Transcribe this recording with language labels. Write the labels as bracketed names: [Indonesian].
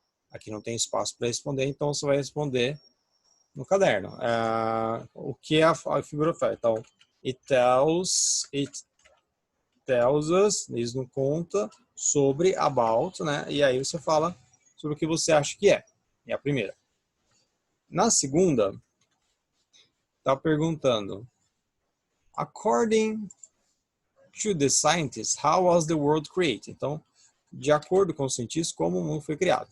[Portuguese] Aqui não tem espaço para responder, então você vai responder no caderno. O que a figura faz? Então, [English] it tells us, [Portuguese] diz no conta, sobre, [English] about, [Portuguese] né? E aí você fala sobre o que você acha que é. É a primeira. Na segunda, está perguntando, [English] according to the scientists, how was the world created? [Portuguese] Então, de acordo com os cientistas, como o mundo foi criado.